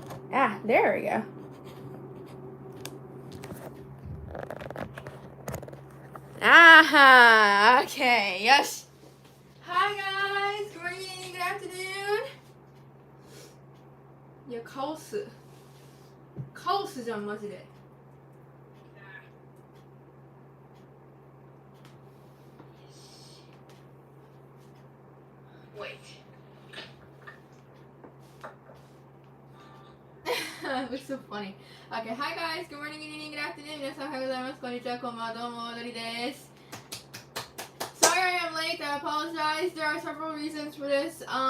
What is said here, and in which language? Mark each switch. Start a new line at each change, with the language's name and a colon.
English: Ah, there we go. Ah, okay, yes. Hi guys, good morning, good afternoon.
Japanese: いや、カオスじゃん、マジで。
English: Wait. It looks so funny. Okay, hi guys, good morning, good evening, good afternoon.
Japanese: 皆さんおはようございます。こんにちは、こんばんは、どうも、おどりです。
English: Sorry I am late, I apologize. There are several reasons for this.